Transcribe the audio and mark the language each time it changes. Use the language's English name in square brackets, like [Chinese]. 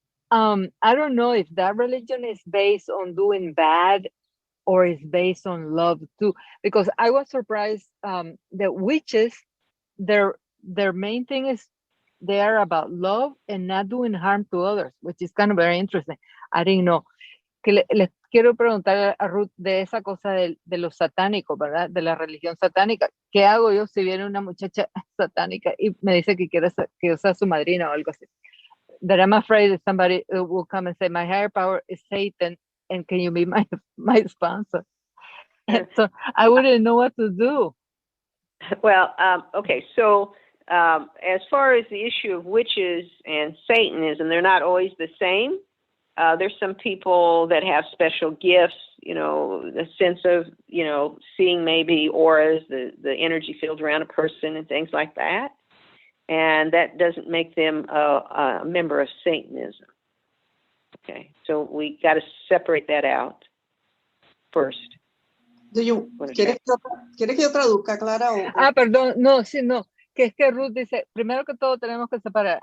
[English] I don't know if that religion is based on doing bad or is based on love too, because I was surprised that witches, their main thing is they are about love and not doing harm to others, which is kind of very interesting. I didn't know. [Spanish] Que les quiero preguntar a Ruth de esa cosa de los satánicos, ¿verdad? De la religión satánica. ¿Qué hago yo si viene una muchacha satánica y me dice que quiere que yo sea su madrina o algo así? [English] That I'm afraid that somebody will come and say, my higher power is Satan, and can you be my sponsor? And so I wouldn't know what to do. Well, okay, so as far as the issue of witches and Satanism, they're not always the same. There's some people that have special gifts, the sense of, seeing maybe auras, the energy field around a person and things like that. And that doesn't make them a member of Satanism. Okay, so we got to separate that out first. [Spanish] ¿Quieres que yo traduzca, Clara? Perdón, no, que es que Ruth dice, primero que todo tenemos que separar.